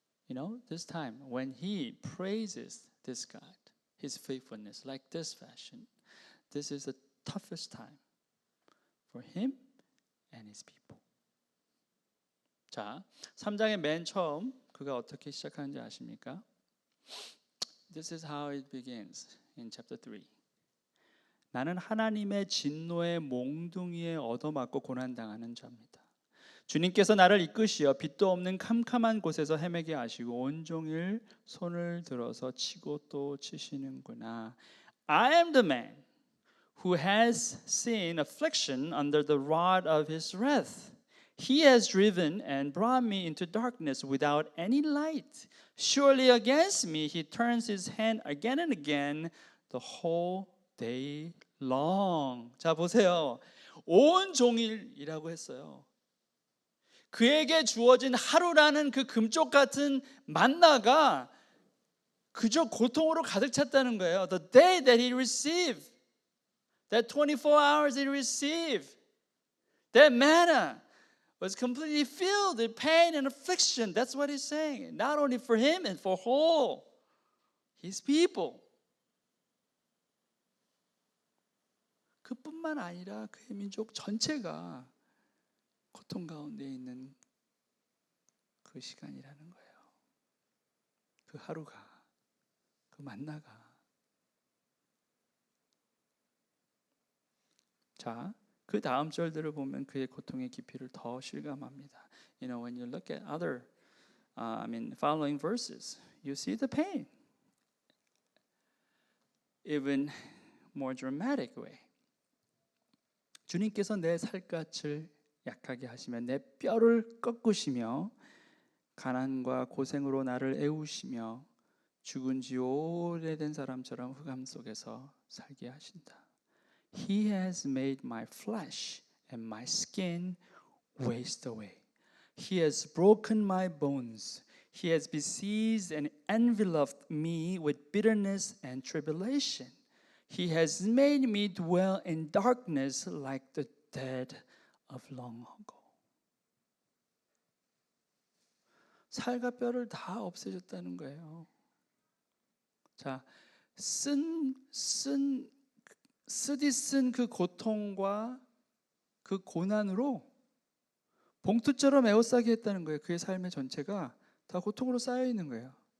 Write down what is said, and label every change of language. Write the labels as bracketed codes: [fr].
[en] You know, this time when he praises this God, his faithfulness like this fashion, this is the toughest time for him and his people. [ko] 자, 3장의 맨 처음 그가 어떻게 시작하는지 아십니까? [en] This is how it begins in chapter 3. [ko] 나는 하나님의 진노의 몽둥이에 얻어맞고 고난당하는 자입니다. 주님께서 나를 이끄시어 빛도 없는 캄캄한 곳에서 헤매게 하시고 온종일 손을 들어서 치고 또 치시는구나. [en] I am the man who has seen affliction under the rod of his wrath. He has driven and brought me into darkness without any light. Surely against me he turns his hand again and again the whole day long. [ko] 자, 보세요. 온종일이라고 했어요. 그에게 주어진 하루라는 그 금쪽 같은 만나가 그저 고통으로 가득 찼다는 거예요. [en] The day that he received, that 24 hours he received, that manna was completely filled with pain and affliction. That's what he's saying. Not only for him and for all his people. [ko] 그뿐만 아니라 그의 민족 전체가 고통 가운데 있는 그 시간이라는 거예요. 그 하루가, 그 만나가. 자, 그 다음 절들을 보면 그의 고통의 깊이를 더 실감합니다. [en] You know, when you look at other, following verses, you see the pain, even more dramatic way. [ko] 주님께서 내 살갗을 약하게 하시며 내 뼈를 꺾으시며 가난과 고생으로 나를 애우시며 죽은 지 오래된 사람처럼 흑암 속에서 살게 하신다. [en] He has made my flesh and my skin waste away. He has broken my bones. He has besieged and enveloped me with bitterness and tribulation. He has made me dwell in darkness like the dead of long ago. [ko] 살과 뼈를 다 없애줬다는 거예요. 자, 쓰디쓴 그 고통과 그 고난으로 봉투처럼 에워싸게 했다는 거예요. 그의 삶의 전체가 다 고통으로 쌓여 있는 거예요.